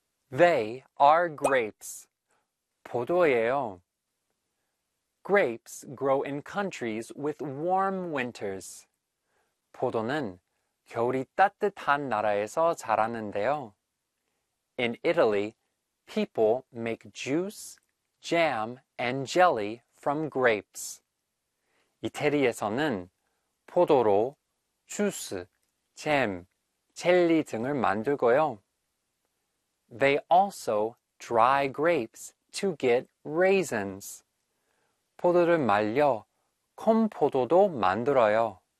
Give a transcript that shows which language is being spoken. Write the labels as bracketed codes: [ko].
[en] They are grapes. [ko] 포도예요. [en] Grapes grow in countries with warm winters. [ko] 포도는 겨울이 따뜻한 나라에서 자라는데요. [en] In Italy, people make juice, jam, and jelly from grapes. [ko] 이태리에서는 포도로 주스, 잼, 젤리 등을 만들고요. [en] They also dry grapes to get raisins. [ko] 포도를 말려 콤포도도 만들어요.